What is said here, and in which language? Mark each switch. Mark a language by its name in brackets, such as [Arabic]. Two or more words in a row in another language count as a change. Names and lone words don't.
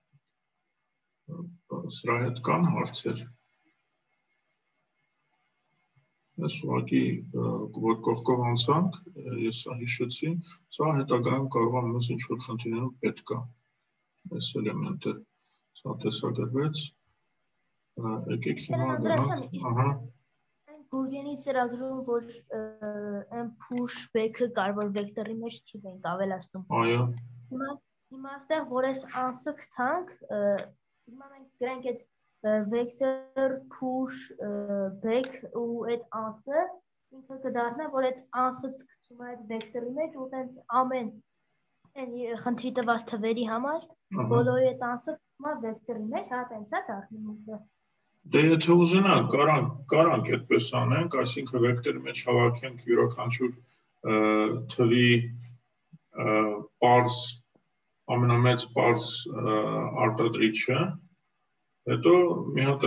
[Armenian] սրա հետ կան հարցեր, ես ուղղակի որ կողքով անցանք, ես սա հիշեցի, սա հետագայում կարող է մյուս ինչ-որ խնդիրներով պետք է, այս էլեմենտը, սա տեսագրվեց, եկեք հիմա գնանք, Բուրգենի ծրագրում, որ այն [English] push back- [Armenian] ը կար, որ վեկտորի մեջ թիվ ենք ավելացնում։ Այո։ Հիմա այստեղ, որ այս անսը գտանք, հիմա մենք գրենք այդ [English] vector push back [Armenian] ու այդ անսը ինքը կդառնա, որ այդ անսը գցում է այդ վեկտորի մեջ ու տենց ամեն խնդրի տված թվերի համար բոլորի այդ անսը գցում է վեկտորի մեջ, հա տենց է դառնում։ Դե եթե ուզենանք, կարանք այդպես անենք, այսինքն վեկտորի մեջ հավաքենք յուրաքանչյուր թվի պարզ, ամենամեծ պարզ արտադրիչը, հետո մի հատ